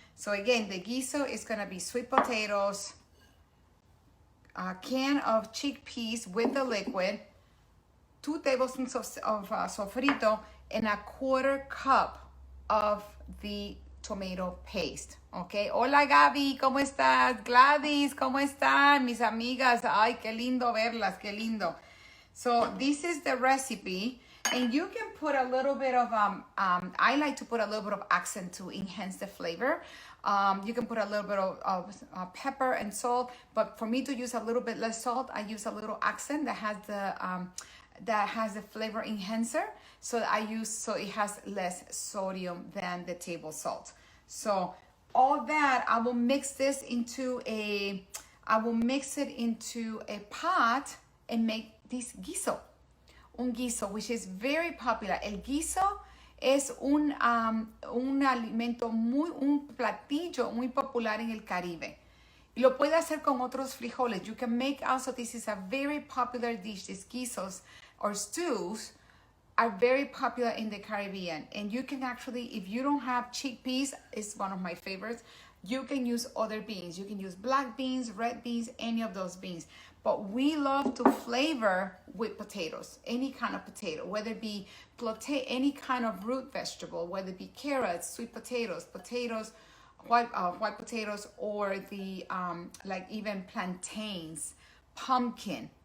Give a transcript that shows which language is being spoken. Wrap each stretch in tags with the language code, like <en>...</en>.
<en>So again, the guiso is gonna be sweet potatoes, a can of chickpeas with the liquid, 2 tablespoons of sofrito, and a 1/4 cup of the tomato paste, okay?</en> <es>Hola Gaby, ¿cómo estás? Gladys, ¿cómo están? Mis amigas, ay, qué lindo verlas, qué lindo.</es> <en>So this is the recipe, and you can put a little bit of, I like to put a little bit of accent to enhance the flavor. You can put a little bit of pepper and salt, but for me to use a little bit less salt, I use a little accent that has the flavor enhancer. So it has less sodium than the table salt. So all that, I will mix it into a pot and make this guiso.</en> <es>Un guiso,</es> <en>which is very popular.</en> <es>El guiso es un alimento un platillo muy popular en el Caribe. Y lo puede hacer con otros frijoles.</es> <en>You can make also, this is a very popular dish, these guisos or stews are very popular in the Caribbean. And you can actually, if you don't have chickpeas, it's one of my favorites, you can use other beans. You can use black beans, red beans, any of those beans. But we love to flavor with potatoes, any kind of potato, whether it be any kind of root vegetable, whether it be carrots, sweet potatoes, white potatoes, or the like even plantains, pumpkin.</en>